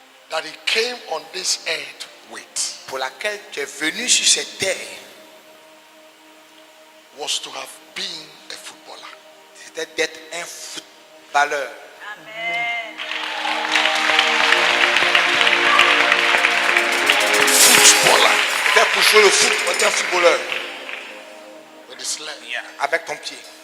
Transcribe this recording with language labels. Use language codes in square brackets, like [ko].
[en] that he came on this earth with [fr] pour laquelle tu es venu sur cette terre, [en] was to have been a footballer. [fr] c'était d'être un footballeur. [en] Footballer [fr] C'était pour jouer le foot, tu es un footballeur. [en] with his leg. [fr] Avec ton pied.